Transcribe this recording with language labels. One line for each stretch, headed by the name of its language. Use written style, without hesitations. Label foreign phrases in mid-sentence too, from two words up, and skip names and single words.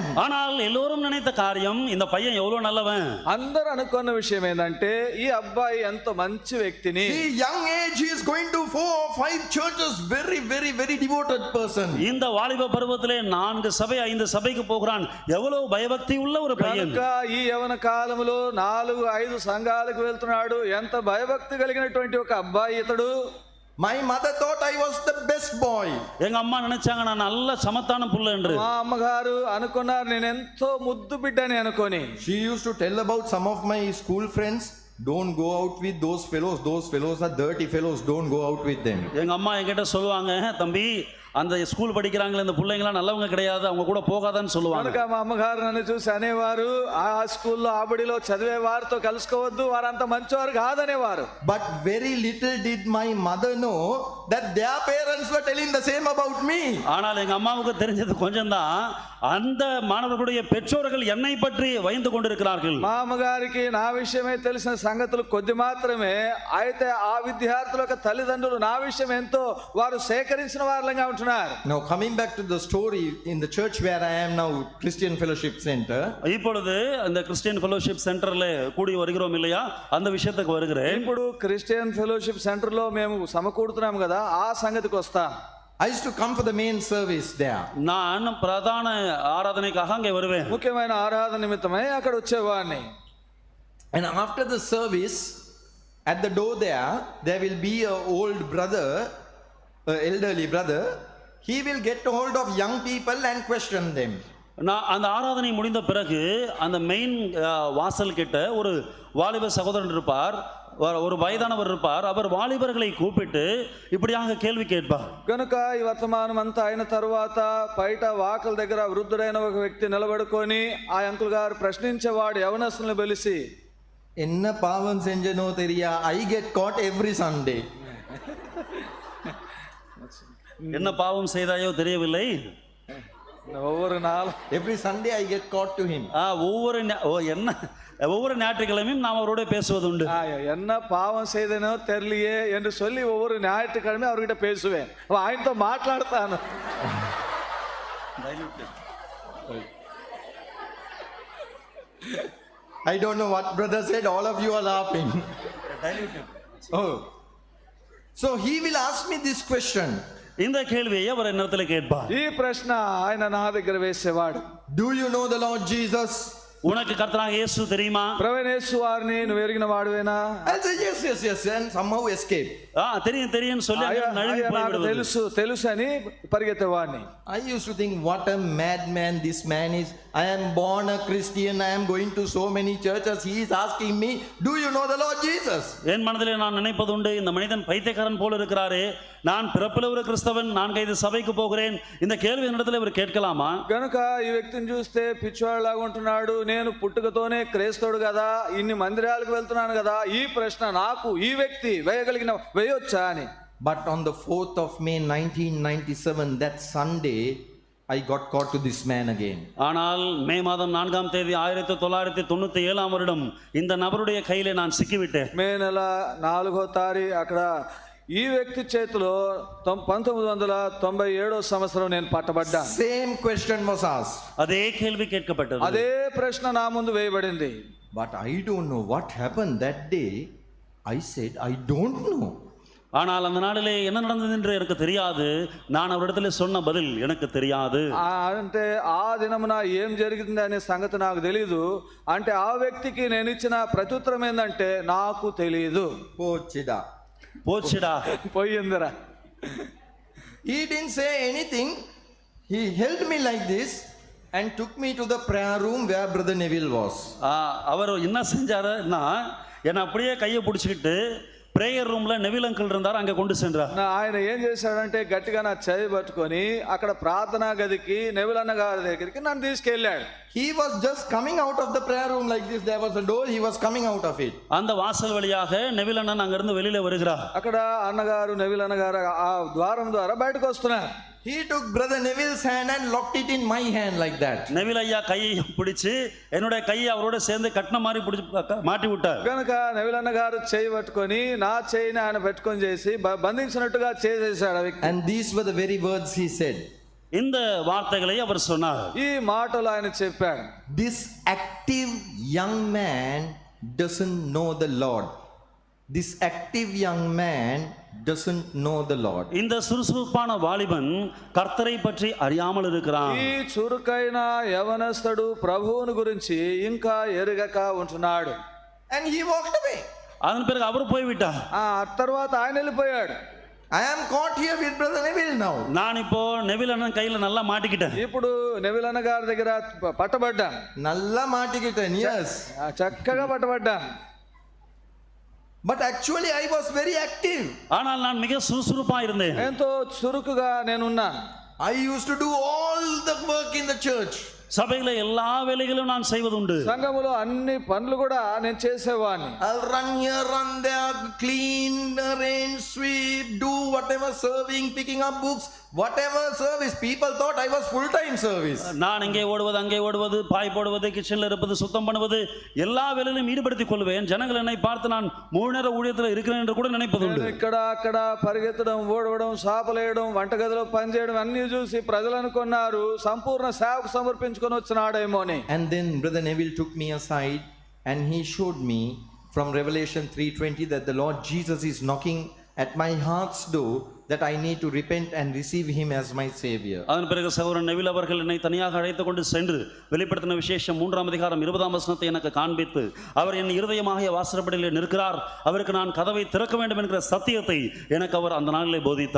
Tamil: ஆனால் எல்லோரும் நினைத்த காரியம் இந்த பையன் எவ்வளவு நல்லவன்.
Telugu: అందరూ అనుకున్న విషయం ఏంటంటే ఈ అబ్బాయి ఎంత మంచి వ్యక్తిని.
English: See, young age he is going to 4 or 5 churches, very very very devoted person.
Tamil: இந்த வாலிப பருவத்திலே 4 சபை 5 சபைக்கு போகிறான். எவ்வளவு பயபக்தி உள்ள ஒரு பையன்.
Telugu: కనుక ఈ యవన కాలములో 4-5 సంఘాలకు వెళ్తున్నాడు. ఎంత భయభక్తి కలిగినటువంటి ఒక అబ్బాయి ఇతడు.
English: My mother thought I was the best boy.
Tamil: எங்க அம்மா நினைச்சாங்க நான் நல்ல சமத்தான புள்ள என்று.
Telugu: మా అమ్మగారు అనుకున్నారు నేను ఎంతో ముద్దు బిడ్డని అనుకొని.
English: She used to tell about some of my school friends. Don't go out with those fellows are dirty fellows, don't go out with them.
Tamil: எங்க அம்மா என்கிட்ட சொல்லுவாங்க, தம்பி அந்த ஸ்கூல் படிக்கிறாங்களே இந்த பிள்ளைங்களாம் நல்லவங்க கிடையாது, அவங்க கூட போகாதான்னு சொல்லுவாங்க.
Telugu: కనుక మా అమ్మగారు నన్ను చూసి అనేవారు, ఆ స్కూల్లో ఆబడిలో చదివే వారితో కలుసుకోవద్దు, వారంత మంచివారు కాదనేవారు.
English: But very little did my mother know that their parents were telling the same about me.
Tamil: ஆனால் எங்க அம்மாவுக்கு தெரிஞ்சது கொஞ்சம் தான், அந்த மாணவர்களுடைய பெற்றோர்கள் என்னை பற்றி பயந்து கொண்டிருக்கிறார்கள்.
Telugu: మా అమ్మగారికి నా విషయమే తెలిసిన సంగతులు కొద్ది మాత్రమే. అయితే ఆ విద్యార్థుల యొక్క తల్లిదండ్రులు నా విషయం ఎంతో వారు సేకరించిన వారులంగా ఉంటున్నారు.
English: Now coming back to the story in the church where I am now, Christian Fellowship Center.
Tamil: இப்பொழுது அந்த கிறிஸ்டியன் ஃபெலோஷிப் சென்டர்ல கூடி வருகிறோம் இல்லையா, அந்த விஷயத்துக்கு வருகிறேன்.
Telugu: ఇప్పుడు క్రిస్టియన్ ఫెలోషిప్ సెంటర్ లో మేము సమకూడుతున్నాం కదా, ఆ సంగతికి వస్తా.
English: I used to come for the main service there.
Tamil: நான் பிரதான ஆராதனைக்காக அங்கே வருவேன்.
Telugu: ముఖ్యమైన ఆరాధన నిమిత్తమై అక్కడ వచ్చేవాడిని.
English: And after the service, at the door there will be a old brother, elderly brother. He will get hold of young people and question them.
Tamil: நான் அந்த ஆராதனை முடிந்த பிறகு அந்த மெயின் வாசல் கிட்ட ஒரு வாலிப சகோதரன் இருப்பார், ஒரு வயதானவர் இருப்பார். அவர் வாலிபர்களை கூப்பிட்டு இப்படியாக கேள்வி கேட்பார்.
Telugu: కనుక ఈ వర్తమానం అంతా అయిన తర్వాత బయట వాకల దగ్గర వృద్ధుడైన ఒక వ్యక్తి నిలబడుకొని ఆ అంకుల్ గారు ప్రశ్నించేవాడు యవనస్తులను పిలిచి,
Tamil: என்ன பாவம் செஞ்சனோ தெரியா,
English: I get caught every Sunday.
Tamil: என்ன பாவம் செய்தாயோ தெரியவில்லை,
English: every Sunday I get caught to him.
Tamil: ஒவ்வொரு ஞாயிற்றுக்கிழமையும் நாம் அவரோட பேசுவது உண்டு. என்ன பாவம் செய்தனோ தெரியலையே என்று சொல்லி ஒவ்வொரு ஞாயிற்றுக்கிழமை அவர்கிட்ட பேசுவேன்,
Telugu: ఆయనతో మాట్లాడతాను.
English: I don't know what brother said, all of you are laughing. Oh. So he will ask me this question.
Tamil: இந்த கேள்வியை அவர் என்னிடத்துல கேட்பார்.
Telugu: ఈ ప్రశ్న ఆయన నా దగ్గర వేసేవాడు.
English: Do you know the Lord Jesus?
Tamil: உனக்கு கர்த்தராகிய இயேசு தெரியுமா?
Telugu: ప్రభువైన యేసు వారిని నువ్వు ఎరిగిన వాడువేనా?
English: I said yes and somehow escape.
Tamil: தெரியும் சொல்லி நழுவி போய்விடுவது.
Telugu: తెలుసు అని పరిగెత్తేవాడిని.
English: I used to think, what a madman this man is. I am born a Christian, I am going to so many churches, he is asking me, do you know the Lord Jesus?
Tamil: என் மனதிலே நான் நினைப்பது உண்டு, இந்த மனிதன் பைத்தியக்காரன் போல இருக்கிறாரே, நான் பிறப்பில் ஒரு கிறிஸ்தவன், 4-5 சபைக்கு போகிறேன், இந்த கேள்வி என்னிடத்தில் இவர் கேட்கலாமா?
Telugu: గనుక ఈ వ్యక్తిని చూస్తే పిచ్చివాళ్ళలాగా ఉంటున్నాడు, నేను పుట్టుకతోనే క్రైస్తవుడు కదా, ఇన్ని మందిరాలకు వెళ్తున్నాను కదా, ఈ ప్రశ్న నాకు ఈ వ్యక్తి వేయొచ్చా అని.
English: But on the 4th of May 1997, that Sunday, I got caught to this man again.
Tamil: ஆனால் மே மாதம் 4ஆம் தேதி 1997ஆம் வருடம் இந்த நபருடைய கையிலே நான் சிக்கிவிட்டேன்.
Telugu: మే నెల 4వ తారీఖు అక్కడ ఈ వ్యక్తి చేతిలో 1997 సంవత్సరం నేను పట్టబడ్డా.
English: Same question was asked. அதே கேள்வி கேட்கப்பட்டது. అదే ప్రశ్న నా ముందు వేయబడింది. But I don't know what happened that day. I said, I don't know.
Tamil: ஆனால் அந்த நாளிலே என்ன நடந்தது என்று எனக்கு தெரியாது. நான் அவரிடத்தில் சொன்ன பதில் எனக்கு தெரியாது.
Telugu: అంటే ఆ దినమున ఏం జరిగింది అనే సంగతి నాకు తెలియదు. అంటే ఆ వ్యక్తికి నేను ఇచ్చిన ప్రత్యుత్తరం ఏంటంటే నాకు తెలియదు. పోచిడా పోయిందిరా.
English: He didn't say anything. He held me like this and took me to the prayer room where Brother Neville was.
Tamil: அவர் என்ன செஞ்சாருன்னா, என்னை அப்படியே கையை பிடிச்சிக்கிட்டு
English: prayer room
Tamil: లో నెవిల్ అంకుల్ இருந்தாరు, అங்கே கொண்டு சென்றார்.
Telugu: ఆయన ఏం చేశాడంటే గట్టిగా నా చేయి పట్టుకొని అక్కడ ప్రార్థనా గదికి నెవిలన్న గారి దగ్గరికి నన్ను తీసుకెళ్ళాడు.
English: He was just coming out of the prayer room like this. There was a door. He was coming out of it.
Tamil: அந்த வாசல் வழியாக నెవిల్ అన్న அங்கிருந்து வெளியில வருகிறார்.
Telugu: అక్కడ అన్నగారు నెవిల్ అన్నగారు ఆ ద్వారం ద్వారా బయటకు వస్తున్నారు.
English: He took brother Neville's hand and locked it in my hand like that.
Tamil: నెవిల్ అయ్యా கையை பிடிச்சு என்னுடைய கையை அவரோட சேர்ந்து கட்டின மாதிரி பிடிச்சு மாட்டி விட்டார்.
Telugu: కనుక నెవిల్ అన్నగారు చేయి పట్టుకొని నా చేయిని ఆయన పెట్టుకొని చేసి బంధించినట్టుగా చేసేసాడు ఆ వ్యక్తి.
English: And these were the very words he said.
Tamil: இந்த வார்த்தைகளை அவர் சொன்னார்.
Telugu: ఈ మాటలు ఆయన చెప్పాడు.
English: This active young man doesn't know the Lord. This active young man doesn't know the Lord.
Tamil: இந்த சுறுசுறுப்பான வாலிபன் கர்த்தரை பற்றி அறியாமல் இருக்கிறான்.
Telugu: ఈ చురుకైన యవనస్తుడు ప్రభువుని గురించి ఇంకా ఎరుగక ఉంటున్నాడు.
English: And he walked away.
Tamil: அதன் பிறகு அவர் போய்விட்டார்.
Telugu: ఆ తర్వాత ఆయన వెళ్ళిపోయాడు.
English: I am caught here with brother Neville now.
Tamil: நான் இப்போ నెవిల్ అన్న கையில நல்லா మాటికిட்டேன்.
Telugu: ఇప్పుడు నెవిల్ అన్న గారి దగ్గర పట్టబడ్డా.
Tamil: நல்லா மாட்டிக்கிட்டேன், yes.
Telugu: చక్కగా పట్టబడ్డా.
English: But actually I was very active.
Tamil: ஆனால் நான் மிக சுறுசுறுப்பா இருந்தேன்.
Telugu: ఎంతో చురుకుగా నేనున్నా.
English: I used to do all the work in the church.
Tamil: சபையில எல்லா வேலைகளும் நான் செய்வதுண்டு.
Telugu: సంఘములో అన్ని పనులు కూడా నేను చేసేవాడిని.
English: I'll run here, run there, clean, arrange, sweep, do whatever, serving, picking up books, whatever service. People thought I was full-time service.
Tamil: நான் இங்கே ஓடுவது, அங்கே ஓடுவது, பாய் போடுவது, கிச்சன்ல இருப்பது, சுத்தம் பண்ணுவது, எல்லா வேலையிலும் ஈடுபடுத்திக் கொள்வேன். ஜனங்கள் என்னை பார்த்து நான் முழு நேர ஊழியத்தில் இருக்கிறேன் என்று கூட நினைப்பதுண்டு.
Telugu: ఇక్కడ అక్కడ పరిగెత్తడం, ఓడవడం, సాపలేయడం, వంటగదిలో పనిచేయడం అన్ని చూసి ప్రజలు అనుకున్నారు సంపూర్ణ సేవకు సమర్పించుకొని వచ్చినాడేమో అని.
English: And then brother Neville took me aside and he showed me from Revelation 3:20 that the Lord Jesus is knocking at my heart's door, that I need to repent and receive him as my savior.
Tamil: அதன் பிறகு சகோதரன் நெவில் அவர்கள் என்னை தனியாக அழைத்துக் கொண்டு சென்று வெளிப்படுத்தின விசேஷம் 3ஆம் அதிகாரம் 20ஆம் வசனத்தை எனக்கு காண்பித்து அவர் என் இருதயமாகிய வாசற்படியிலே நிற்கிறார், அவருக்கு நான் கதவை திறக்க வேண்டும் என்கிற சத்தியத்தை எனக்கு அவர் அந்த நாளிலே போதித்தார்.